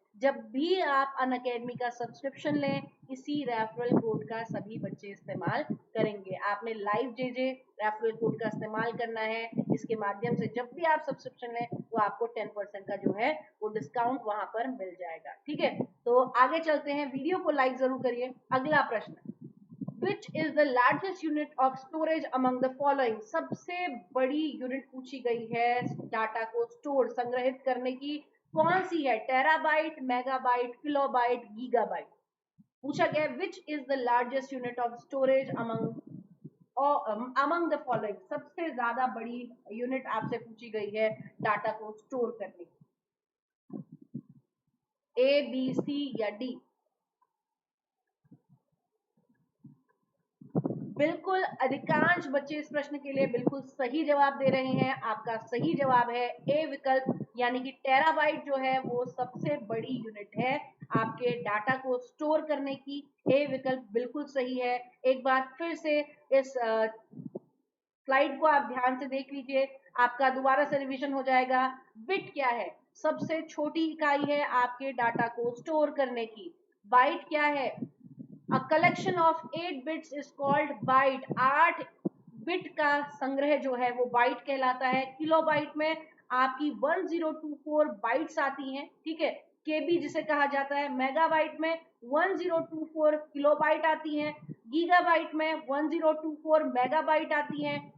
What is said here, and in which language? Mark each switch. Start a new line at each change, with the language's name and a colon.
Hindi: जब भी आप अनअकैडमी का सब्सक्रिप्शन लें, इसी रेफरल कोड का सभी बच्चे इस्तेमाल करेंगे। आपने लाइव जेजे रेफरल कोड का इस्तेमाल करना है, इसके माध्यम से जब भी आप सब्सक्रिप्शन लें तो आपको 10% का जो है वो डिस्काउंट वहां पर मिल जाएगा, ठीक है। तो आगे चलते हैं, वीडियो को लाइक जरूर करिए। अगला प्रश्न,
English: Which is the largest unit of storage among the following?
Hindi: सबसे बड़ी यूनिट पूछी गई है डाटा को स्टोर, संग्रहित करने की, कौन सी है? Terabyte, megabyte, kilobyte, gigabyte. पूछा गया
English: which is the largest unit of storage among the following,
Hindi: सबसे ज्यादा बड़ी यूनिट आपसे पूछी गई है डाटा को स्टोर करने की, ए, बी, सी या डी। बिल्कुल अधिकांश बच्चे इस प्रश्न के लिए बिल्कुल सही जवाब दे रहे हैं। आपका सही जवाब है ए विकल्प, यानी कि टेराबाइट जो है वो सबसे बड़ी यूनिट है आपके डाटा को स्टोर करने की। ए विकल्प बिल्कुल सही है। एक बार फिर से इस स्लाइड को आप ध्यान से देख लीजिए, आपका दोबारा से रिवीजन हो जाएगा। बिट क्या है? सबसे छोटी इकाई है आपके डाटा को स्टोर करने की। बाइट क्या है?
English: A collection of 8 bits is called byte।
Hindi: 8 bit का संग्रह जो है वो बाइट कहलाता है। किलोबाइट में आपकी 1024 बाइट्स आती हैं, ठीक है, केबी जिसे कहा जाता है। मेगाबाइट में 1024 किलोबाइट आती हैं। गीगाबाइट में 1024 मेगाबाइट आती हैं।